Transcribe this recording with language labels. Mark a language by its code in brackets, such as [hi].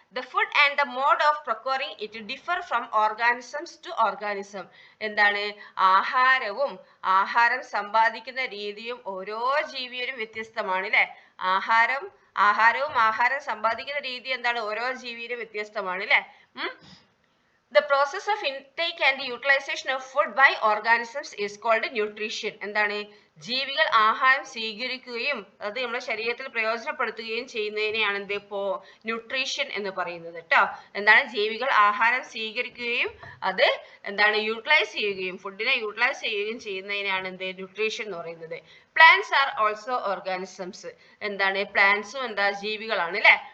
[en] The food and the mode of procuring it differ from organisms to organism. [ml] എന്താണ്? ആഹാരവും ആഹാരം സമ്പാദിക്കുന്ന രീതിയും ഓരോ ജീവിയിലും വ്യത്യസ്തമാണ് അല്ലെ. ആഹാരവും ആഹാരം സമ്പാദിക്കുന്ന രീതി എന്താണ്? ഓരോ ജീവിയിലും വ്യത്യസ്തമാണ് അല്ലെ. [en] The process of intake and the utilization of food by organisms is called nutrition. [ml] എന്താണ്? ജീവികൾ ആഹാരം സ്വീകരിക്കുകയും അത് നമ്മുടെ ശരീരത്തിൽ പ്രയോജനപ്പെടുത്തുകയും ചെയ്യുന്നതിനെയാണ് എന്ത്? ന്യൂട്രീഷൻ എന്ന് പറയുന്നത് കേട്ടോ. എന്താണ്? ജീവികൾ ആഹാരം സ്വീകരിക്കുകയും അത് എന്താണ്? യൂട്ടിലൈസ് ചെയ്യുകയും ഫുഡിനെ യൂട്ടിലൈസ് ചെയ്യുകയും ചെയ്യുന്നതിനെയാണ് എന്ത്? ന്യൂട്രീഷൻ എന്ന് പറയുന്നത്. [en] Plants are also organisms. [ml] എന്താണ്? പ്ലാന്റ്സും എന്താ? ജീവികളാണ് അല്ലെ.